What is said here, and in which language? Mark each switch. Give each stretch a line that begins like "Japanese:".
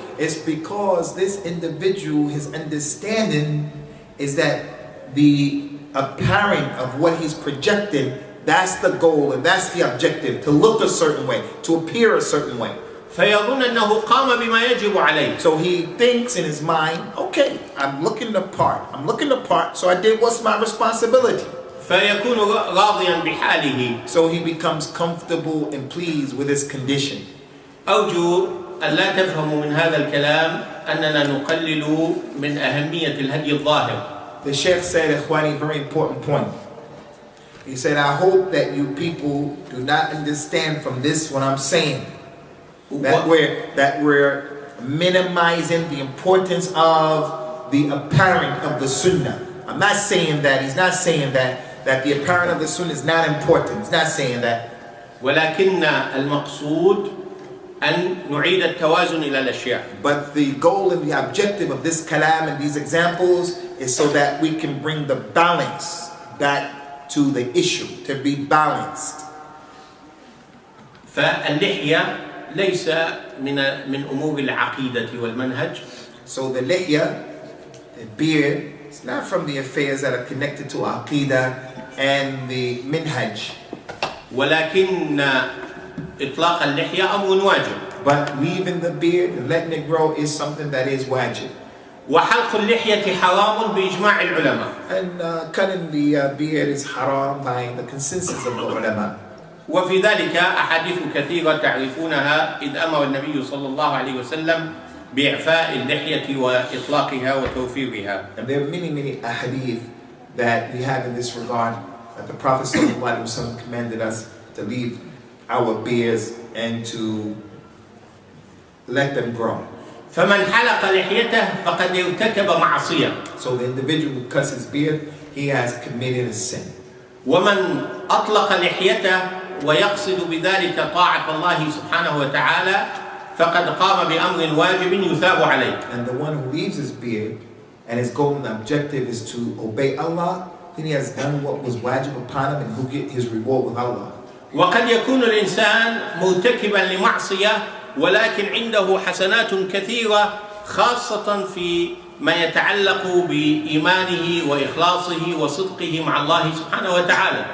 English: It's because this individual, his understanding is that the apparent of what he's projecting, that's the goal and that's the objective, to look a certain way, to appear a certain way.
Arabic: فيظن أنه قام بما يجب عليه.
English: So he thinks in his mind, okay, I'm looking the part, so I did what's my responsibility.
Arabic: فيكون راضيا بحاله.
English: So he becomes comfortable and pleased with his condition.
Arabic: أرجو أن لا تفهموا من هذا الكلام أننا نقلل من أهمية الهدي الظاهر.
English: The Sheikh said, Ikhwani, very important point. He said, I hope that you people do not understand from this what I'm saying. That we're minimizing the importance of the apparent of the sunnah. I'm not saying that. He's not saying that the apparent of the sunnah is not important. He's not saying that.
Arabic: ولكن المقصود أن نعيد التوازن إلى الأشياء.
English: But the goal and the objective of this kalam and these examples is so that we can bring the balance back to the issue, to be balanced.
Arabic: فاللحية ليس من أمور العقيدة والمنهج.
English: So the lihya, the beard, it's not from the affairs that are connected to aqidah and the minhaj.
Arabic: ولكن إطلاق اللحية أمر واجب.
English: But leaving the beard and letting it grow is something that is wajib.
Arabic: وحلق اللحية حرام بإجماع العلماء.
English: And cutting the beard is haram by the consensus of the ulama.
Arabic: وفي ذلك أحاديث كثيرة تعرفونها إذ أمر النبي صلى الله عليه وسلم بإعفاء اللحية وإطلاقها وتوفيرها.
English: And there are many ahadith that we have in this regard that the Prophet ﷺ commanded us to leave our beards and to let them grow.
Arabic: فمن حلق لحيته فقد ارتكب معصية.
English: So the individual who cuts his beard, he has committed a sin.
Arabic: ومن أطلق لحيته ويقصد بذلك طاعة الله سبحانه وتعالى فقد قام بأمر واجب يثاب عليه.
English: And the one who leaves his beard and his goal and objective is to obey Allah, then he has done what was wajib upon him and he'll get his reward with Allah.
Arabic: وقد يكون الإنسان مرتكبا لمعصية ولكن عنده حسنات كثيرة خاصة في ما يتعلق بإيمانه وإخلاصه وصدقه مع الله سبحانه وتعالى.